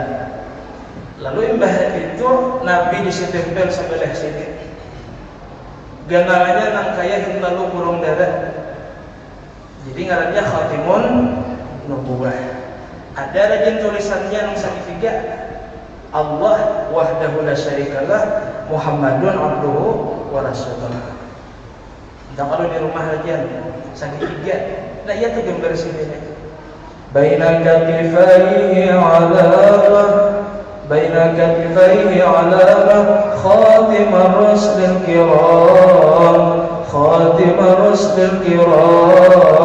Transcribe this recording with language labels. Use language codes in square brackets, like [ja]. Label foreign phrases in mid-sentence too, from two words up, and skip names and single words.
[bjn] Lalu imbah itu Nabi disitempel sebelah sini. Ganalnya nang kaya hintalu burung darah. Jadi ngarannya [ar] خاتم النبوة. Ada rajin tulisannya yang segitiga الله وحده لا شريك له محمد عبده ورسوله. [bjn] Dan kalau di rumah rajin segitiga, nah iya tuh gambar sini. [ar] بين كتفيه علامة، بين كتفيه علامة، خاتم الرسل الكرام، خاتم الرسل الكرام.